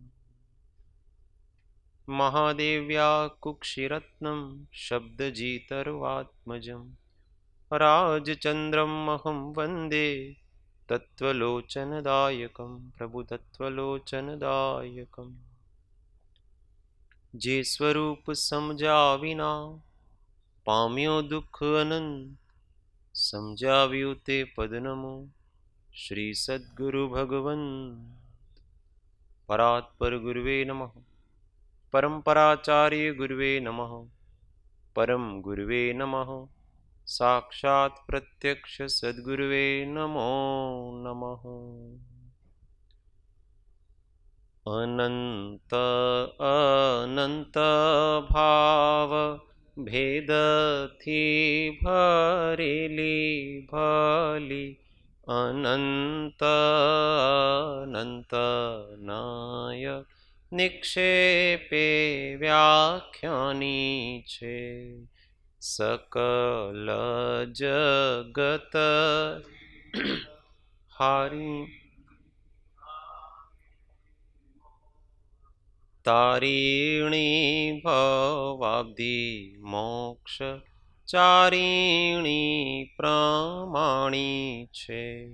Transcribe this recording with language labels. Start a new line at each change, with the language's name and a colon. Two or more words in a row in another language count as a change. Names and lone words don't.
Sanskrit: महादेव्या कुक्षिरत्नं शब्दजितर्वात्मजं राजचन्द्रम् अहं वन्दे तत्त्वलोचनदायकं प्रभुतत्त्वलोचनदायकम्
Gujarati: જે સ્વરૂપ સમજ્યા વિના પામ્યો દુઃખ અનંત સમજાવ્યું તે પદ નમો શ્રી સદ્ગુરુ ભગવન
Sanskrit: પરાત્પર ગુરુવે નમઃ परम्पराचार्य गुरुवे नमः परम गुरुवे नमः साक्षात् प्रत्यक्ष सद्गुरुवे नमो नमः
Gujarati: અનંત અનંત ભાવ ભેદ થી ભરેલી ભલી અનંત અનંત નય નિક્ષેપે વ્યાખ્યાની છે સકલ જગત હારી તારિણી ભવાબ્ધિ મોક્ષ ચારિણી પ્રમાણી છે